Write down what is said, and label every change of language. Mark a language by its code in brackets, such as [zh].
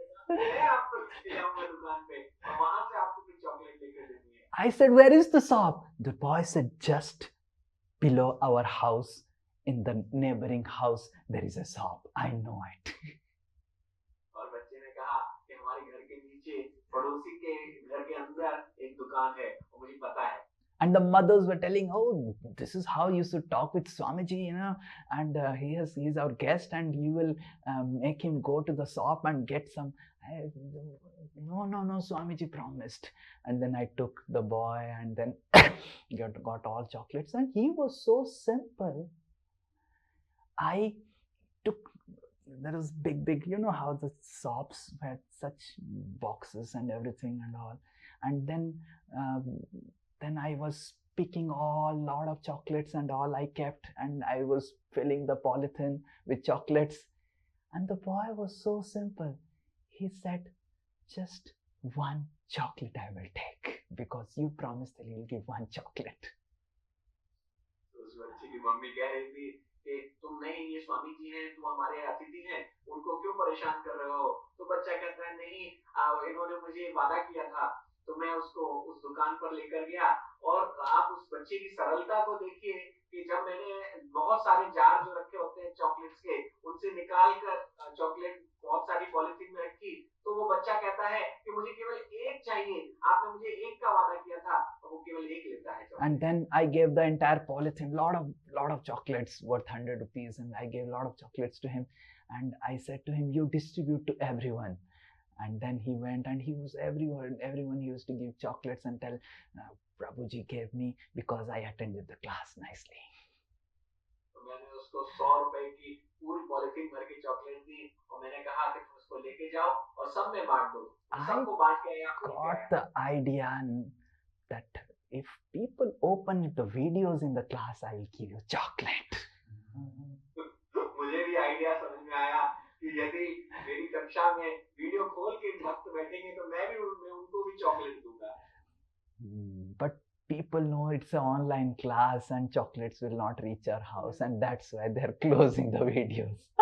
[hi] मैं आपको लेके जाऊंगा दुकान पे और वहां से आपको फिर चॉकलेट लेकर देनी है। [en] I said, "Where is the shop?" The boy said, "Just below our house, in the neighboring house, there is a shop. I know it." [hi] और बच्चे ने कहा कि हमारे घर के नीचे पड़ोसी के घर के अंदर एक दुकान है और मुझे पता है। [en] And the mothers were telling, oh, this is how you should talk with Swamiji, and he's our guest, and you will make him go to the shop and get some. No, Swamiji promised. And then I took the boy and then got all chocolates, and he was so simple. I took, there was big, how the shops had such boxes and everything and all. And then I was picking lot of chocolates and all I kept, and I was filling the polythene with chocolates. And the boy was so simple. He said, just one chocolate I will take, because you promised that you'll give one chocolate. [hi] उस बच्चे की mummy कह रही थी कि तुम नहीं, ये स्वामी जी हैं, तुम हमारे अतिथि हैं, उनको क्यों परेशान कर रहे हो? तो बच्चा कहता है नहीं, इन्होंने मुझे वादा किया था, तो मैं उसको उस दुकान पर लेकर गया। और आप उस बच्चे की सरलता को देखिए कि जब मैंने बहुत सारे जार जो रखे होते हैं चॉकलेट्स के, उनसे निकाल कर चॉकलेट बहुत सारी पॉलिथीन में रखी, तो वो बच्चा कहता है कि मुझे केवल एक चाहिए, आपने मुझे एक का वादा किया था, और वो केवल एक लेता है। [en] And then I gave the entire polythene, lot of chocolates worth 100 rupees, and I gave a lot of chocolates to him, and I said to him, you distribute to everyone. And then he went and he was everyone he used to give chocolates and tell, Prabhuji gave me because I attended the class nicely. [hi] तो मैंने उसको 100 रुपए की पूरी polythene भर के chocolate दी, और मैंने कहा कि तुम उसको लेके जाओ और सब में बांट दो, सबको बांट के [en] got the idea that if people open the videos in the class, I will give you chocolate. [hi] मुझे भी आइडिया समझ में आया कि यदि मेरी कक्षा में वीडियो खोल के भक्त बैठेंगे तो मैं भी उनको भी चॉकलेट दूंगा। [en] But people know it's an online class and chocolates will not reach our house, and that's why they're closing the videos.